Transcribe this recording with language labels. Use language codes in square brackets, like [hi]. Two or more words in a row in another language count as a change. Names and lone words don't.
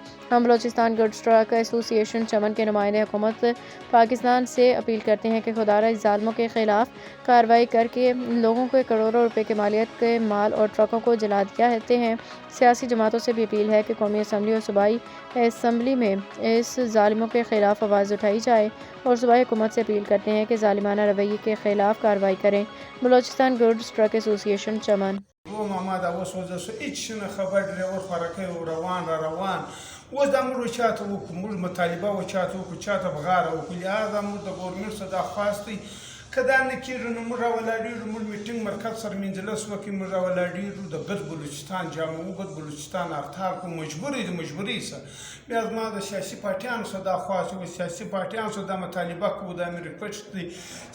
[ur] ہم بلوچستان گڈز ٹرک ایسوسی ایشن چمن کے نمائندے حکومت پاکستان سے اپیل کرتے ہیں کہ خدارا اس ظالموں کے خلاف کارروائی کرکے لوگوں کے کروڑوں روپے کے مالیت کے مال اور ٹرکوں کو جلا دیا دیتے ہیں. سیاسی جماعتوں سے بھی اپیل ہے کہ قومی اسمبلی اور صوبائی اسمبلی میں اس ظالموں کے خلاف آواز اٹھائی جائے اور صوبائی حکومت سے اپیل کرتے ہیں کہ ظالمانہ رویے کے خلاف کارروائی کریں. बलूचिस्तान गुड्स ट्रक एसोसिएशन चमन [ps] اوس دا موږ چاته وکړو موږ مطالبه چاته وکړو چاته بغاره وکړو لهذا موږ د ګورنمنټ څخه دا خواست دی که دا نه کېږي نو موږ راولاړېږو موږ میټینګ مرکز سره منجلس وکړي موږ راولاړېږو د ګډ بلوچستان جامعو ګډ بلوچستان اختار کو مجبوري د مجبوري سره بیا زما د سیاسي پارټیانو سره دا خواست و سیاسي پارټیانو سره دا مطالبه کوو دا مې ریکویسټ دی چې